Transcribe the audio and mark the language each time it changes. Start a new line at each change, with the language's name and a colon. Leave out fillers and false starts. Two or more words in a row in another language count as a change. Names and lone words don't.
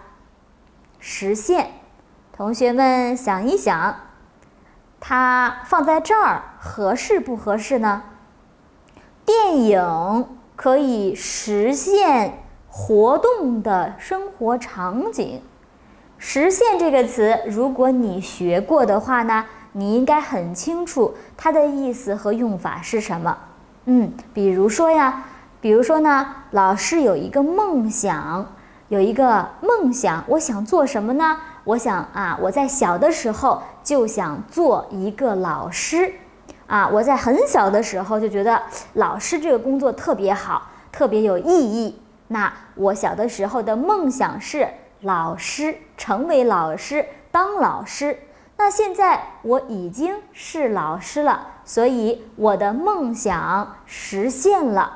Chinese: 實現，同學們想一想，它放在這兒合適不合適呢？電影可以實現活動的生活場景。實現這個詞，如果你學過的話呢，你應該很清楚它的意思和用法是什麼。比如說呢，老師有一个夢想，我想做什麼呢？我想我在小的時候就想做一個老師我在很小的時候就覺得老師這個工作特別好，特別有意義。那我小的時候的夢想是老師，成為老師，當老師。那現在我已經是老師了，所以我的夢想實現了。